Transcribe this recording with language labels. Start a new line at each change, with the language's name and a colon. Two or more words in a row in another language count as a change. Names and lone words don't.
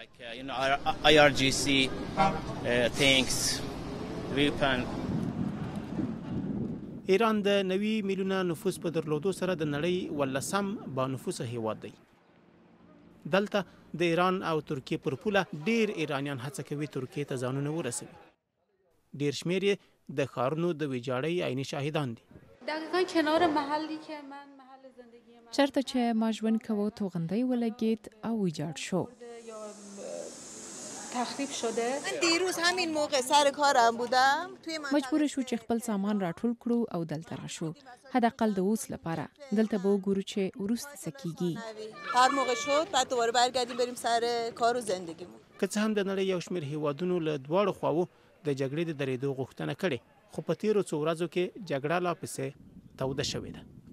Pashto: ایران د 90 میلیونه نفوس په درلودو سره د نړۍ 18م با نفوسه هیواد دی. دلته د ایران او ترکیې پر پوله ډیر ایرانیان هڅه کوي ترکیې ته ځانونه ورسوي. ډیر شمېر یې د ښارونو د ویجاړۍ عیني شاهدان دي.
Persian: دقیقا کنار محلی که من محل زندگی من
Pashto: چرته چې ما ژوند کوو توغندی ولګید او ویجاړ شو.
Persian: تخریب شده. من دیروز همین موقع سر کارم بودم.
Pashto: مجبور شو چې خپل سامان راټول کړو او دلته راشو. حداقل د اوس لپاره دلته به وګورو چې وروسته څه کیږي.
Persian: هر موقع شد بعد دوباره برگردیم بریم سر کار و زندگیمون.
Pashto: که څه هم د نړۍ یو شمېر هیوادونو له دواړو خواوو د جګړې د درېدو غوښتنه کړې، خو په تیرو څو ورځو کې جګړه لا پسې توده شوې ده.